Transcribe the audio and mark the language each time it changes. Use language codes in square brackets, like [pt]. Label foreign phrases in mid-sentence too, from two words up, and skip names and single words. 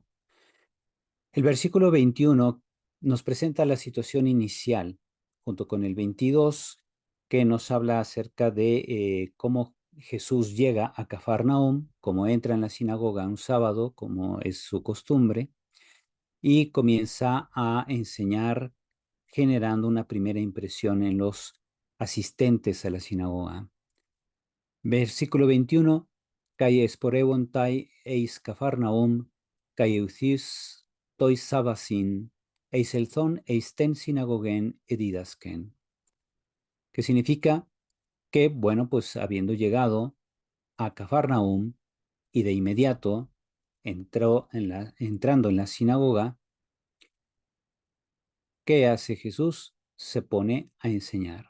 [es] El versículo 21 nos presenta la situación inicial, junto con el 22, que nos habla acerca de cómo Jesús llega a Cafarnaúm, cómo entra en la sinagoga un sábado, como es su costumbre, y comienza a enseñar generando una primera impresión en los asistentes a la sinagoga. Versículo 21, [el] καὶ εἰσπορεύονται εἰς Καφαρναούμ, καὶ εὐθὺς τοῖς σάββασιν, εἰσελθὼν εἰς τὴν συναγωγὴν ἐδίδασκεν. [es] Que significa que, bueno, pues habiendo llegado a Cafarnaum y de inmediato entrando en la sinagoga, ¿qué hace Jesús? Se pone a enseñar.